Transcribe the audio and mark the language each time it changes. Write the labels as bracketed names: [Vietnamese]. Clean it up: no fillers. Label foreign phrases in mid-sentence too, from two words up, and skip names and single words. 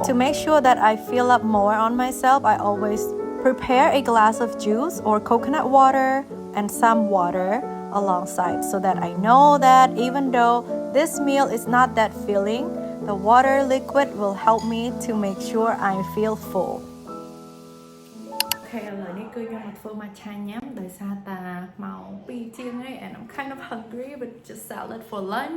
[English] To make sure that I fill up more on myself, I always prepare a glass of juice or coconut water and some water alongside, so that I know that even though this meal is not that filling, the water liquid will help me to make sure I feel full. [Khmer] Okay, ឥឡូវនេះគឺខ្ញុំមកធ្វើ matcha ញ៉ាំដោយសារតាម៉ោង 2 ជាងហើយ [English] and I'm kind of hungry with just salad for lunch.